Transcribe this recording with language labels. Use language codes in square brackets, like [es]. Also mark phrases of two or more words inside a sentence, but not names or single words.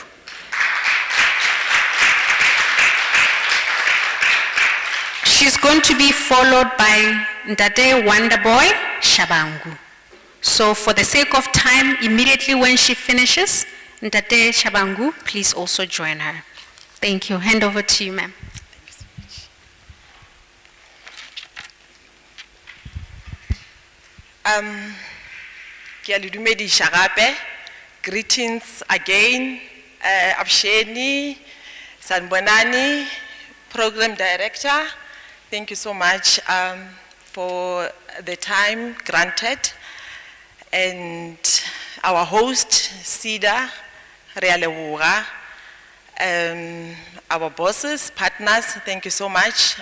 [en] She's going to be followed by Ndade Wonderboy Shabangu. So for the sake of time, immediately when she finishes, Ndade Shabangu, please also join her. Thank you. Hand over to you, ma'am. [nso] Ke a le dumedisha gape. [en] Greetings again, Absheni, Sanbonani, Program Director. Thank you so much for the time granted. And our host, Seda Enterprise, our bosses, partners, thank you so much.